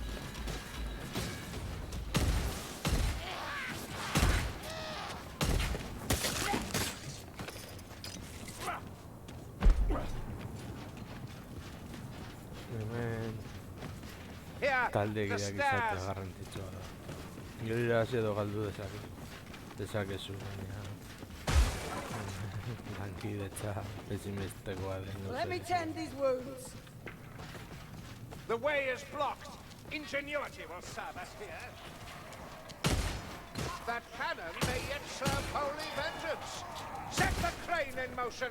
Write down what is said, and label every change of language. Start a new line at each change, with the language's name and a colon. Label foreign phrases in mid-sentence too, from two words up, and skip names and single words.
Basque: Hemen
English: Here,
Basque: taldegiak
English: the
Basque: izatea
English: stairs.
Basque: garrantzitsua da. Gero irabazi edo galdu dezakezu, baina lankidetza pesimistekoa den
English: Let me
Basque: gauza.
English: tend these wounds. The way is blocked. Ingenuity will serve us here. That cannon may yet serve holy vengeance. Set the crane in motion.